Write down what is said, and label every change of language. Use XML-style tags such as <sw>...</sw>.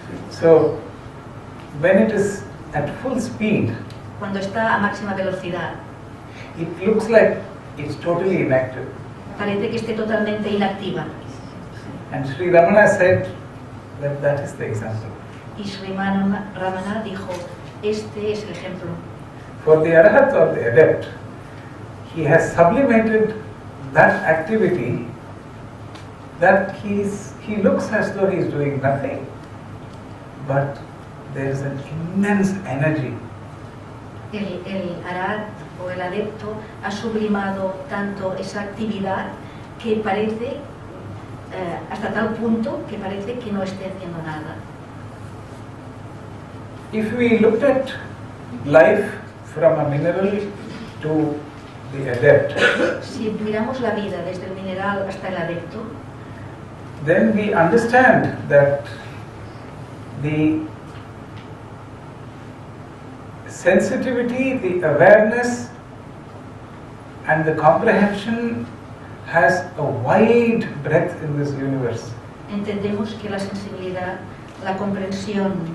<en>So, when it is at full speed,</en> <es>Cuando está a máxima velocidad,</es> <en>it looks like it's totally inactive.</en> <es>parece que esté totalmente inactiva.</es> <en>And Sri Ramana said that that is the example.</en> <es>Y Sri Ramana dijo, este es el ejemplo.</es> <en>For the arahat or the adept, he has sublimated that activity that he looks as though he is doing nothing, but there is an immense energy.</en> <es>El arat o el adepto ha sublimado tanto esa actividad que parece, hasta tal punto que parece que no esté haciendo nada.</es> <en>If we looked at life from a mineral to the adept,</en> <es>Si miramos la vida desde el mineral hasta el adepto,</es> <en>then we understand that the sensitivity, the awareness and the comprehension has a wide breadth in this universe.</en> <es>entendemos que la sensibilidad, la comprensión</es>